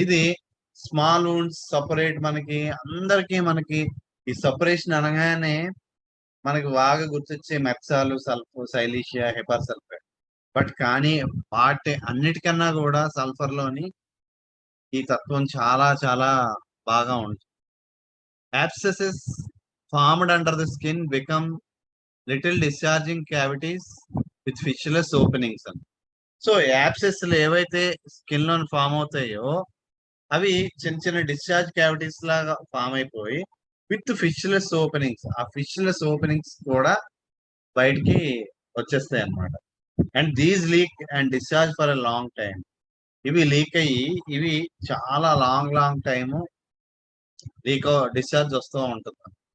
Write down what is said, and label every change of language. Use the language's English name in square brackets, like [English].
[Telugu] ఇది small wounds separate మనకి అందరికీ మనకి ఈ సపరేషన్ అనగానే మనకి బాగా గుర్తొచ్చే మెక్సాలు, సైలీషియా, హెపార్ సల్ఫేట్. బట్ కానీ వాటి అన్నిటికన్నా కూడా సల్ఫర్ లోని ఈ తత్వం చాలా చాలా బాగా ఉంటుంది. [English] Abscesses formed under the skin become little discharging cavities with fistulous openings. [Telugu] So apses ఏవైతే స్కిన్ లో ఫామ్ అవుతాయో అవి చిన్న చిన్న డిశ్చార్జ్ క్యావిటీస్ లాగా ఫామ్ అయిపోయి విత్ ఫిష్లెస్ ఓపెనింగ్స్, ఆ ఫిష్లెస్ ఓపెనింగ్స్ కూడా బయటికి వచ్చేస్తాయి అన్నమాట. [English] And these leak and discharge for a long time. [Telugu] ఇవి లీక్ అయ్యి ఇవి చాలా లాంగ్ టైము లీక్ డిశ్చార్జ్ వస్తూ ఉంటుంది.